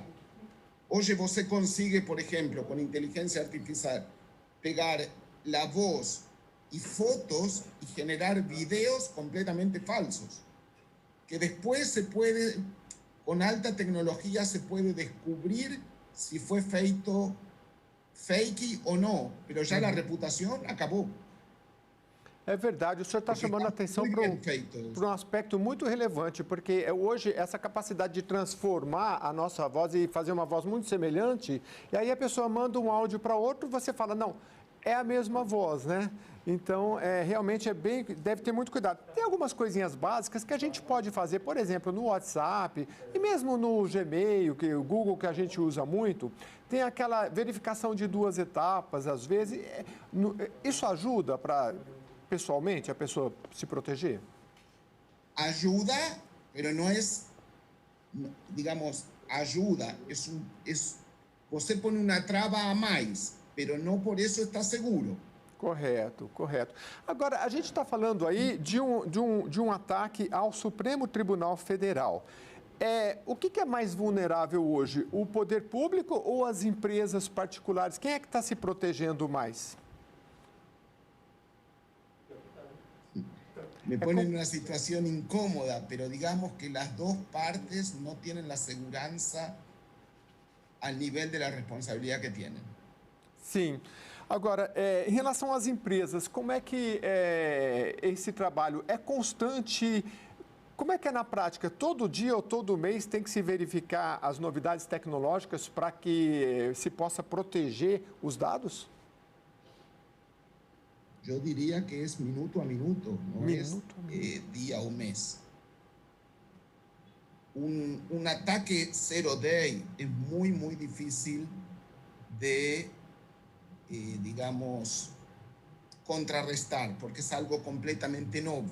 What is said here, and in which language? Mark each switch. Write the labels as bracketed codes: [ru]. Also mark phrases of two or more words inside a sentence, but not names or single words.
[es] Hoy você consigue, por ejemplo, con inteligencia artificial, pegar la voz y fotos y generar videos completamente falsos, que después se puede, con alta tecnología, se puede descubrir si fue feito fake o no, pero ya la reputación acabou. [pt] É verdade, o senhor está chamando a atenção para um aspecto muito relevante, porque hoje essa capacidade de transformar a nossa voz e fazer uma voz muito semelhante, e aí a pessoa manda um áudio para outro, você fala, não, é a mesma voz, né? Então, realmente deve ter muito cuidado. Tem algumas coisinhas básicas que a gente pode fazer, por exemplo, no WhatsApp e mesmo no Gmail, que o Google que a gente usa muito, tem aquela verificação de 2 etapas, às vezes. Isso ajuda para, pessoalmente, a pessoa se proteger? Ajuda, [es] pero no es, digamos, ayuda. [pt] Você põe uma trava a mais, pero não por isso está seguro. Correto, correto. Agora, a gente está falando aí de um ataque ao Supremo Tribunal Federal. O que é mais vulnerável hoje? O poder público ou as empresas particulares? Quem é que está se protegendo mais? [es] Me pone en una situación incómoda, pero digamos que las dos partes no tienen la seguridad al nivel de la responsabilidad que tienen. [pt] Sim. Agora, em relação às empresas, como é que esse trabalho é constante? Como é que é na prática? Todo dia ou todo mês tem que se verificar as novidades tecnológicas para que se possa proteger os dados? [es] Yo diría que es minuto a minuto, no es día o mes. Un ataque [en] zero day [es] es muy, muy difícil de, digamos, contrarrestar, porque es algo completamente nuevo.